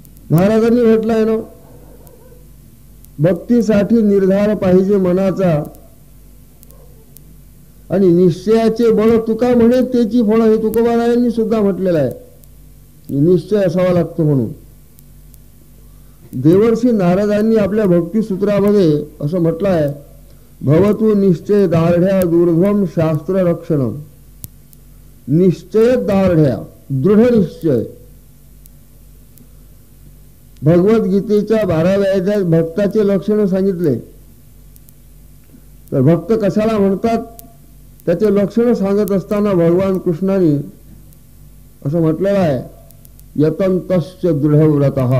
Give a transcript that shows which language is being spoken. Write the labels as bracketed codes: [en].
[mr] महाराजांनी म्हटलंय ना, भक्तीसाठी निर्धार पाहिजे मनाचा, आणि निश्चयाचे बळ तुका म्हणे त्याची फळं, हे तुकोबारायांनी सुद्धा म्हटलेलं आहे. निश्चय असावा लागतो म्हणून. देवर्षी नारदांनी आपल्या भक्तिसूत्रामध्ये असं म्हटलं आहे, [sa] भवतु निश्चय दार्ढ्या दूर्ध्वम शास्त्र रक्षणम. [mr] निश्चय दार्ढ्या, दृढ निश्चय. भगवद्गीतेच्या 12व्या अध्यायात भक्ताचे लक्षण सांगितले. तर भक्त कशाला म्हणतात त्याचे लक्षण सांगत असताना भगवान कृष्णाने असं म्हटलेलं आहे, [sa] यतंतश्च दृढव्रतः.